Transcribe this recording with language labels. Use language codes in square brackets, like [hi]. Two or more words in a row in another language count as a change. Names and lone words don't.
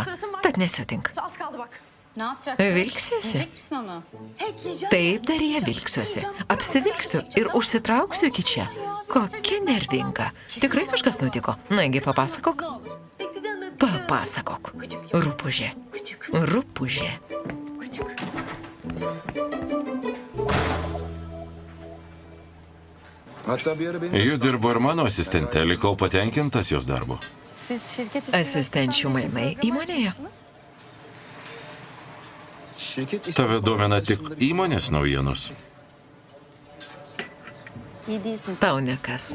[lt] Tad nesutink. Vilksiesi? Taip, Derija, vilksiuosi. Apsivilksiu ir užsitrauksiu iki čia. Kokia nervinga. Tikrai kažkas nutiko. Nagi, papasakok. Papasakok. Rupūžė. Rupūžė. [tr] Hatta bir ara benim... [lt] Ji dirbo ir mano asistente, likau patenkintas jos darbu. Asistenčių mainai įmonėje. [tr] Şirket [lt] Tave domina tik įmonės naujienos. Tau nekas.